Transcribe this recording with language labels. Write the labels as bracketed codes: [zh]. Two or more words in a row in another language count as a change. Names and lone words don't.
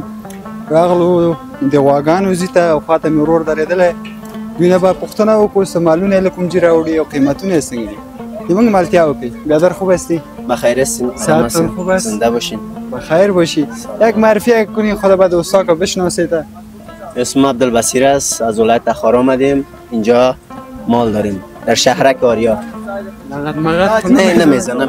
[ps] راغلو د غواګانو ځي ته او خواته مې ورور درېدلی. دوی نه به پوښتنه وکړو څه مالونه یې له کوم ځای راوړي او قیمتونه یې څنګه دي. د موږ مالتیا وکړئ. [fa] بیادر خوب هستی؟ بخیر هستیم. ساعتتون خوب است؟ زنده باشین. بخیر باشی. یک معرفی کنی خدا به دوستاکا بشناسید. اسم عبدالبصیر است، از ولایت تخار آمدیم. اینجا مال داریم در شهرک آریا. نه نمیزن.